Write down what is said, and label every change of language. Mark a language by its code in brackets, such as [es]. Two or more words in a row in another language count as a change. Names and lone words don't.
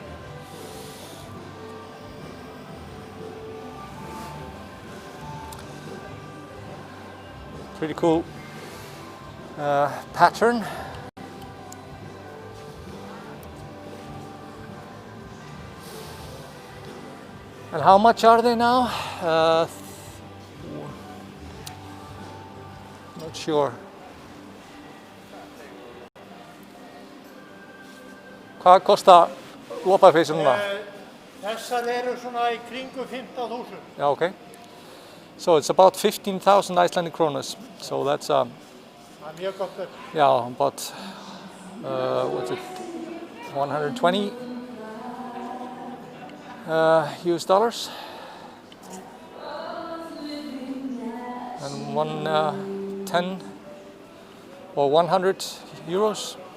[en] Pretty cool pattern. And how much are they now? Not sure. [is] Hvað kostar lopapeysan núna? Þessar eru svona í kringum 15.000. [en] Yeah, okay. So it's about 15,000 Icelandic kronas. So that's [is] Mjög gott. [en] yeah, about what's it? 120 US dollars. And 110 or 100 euros.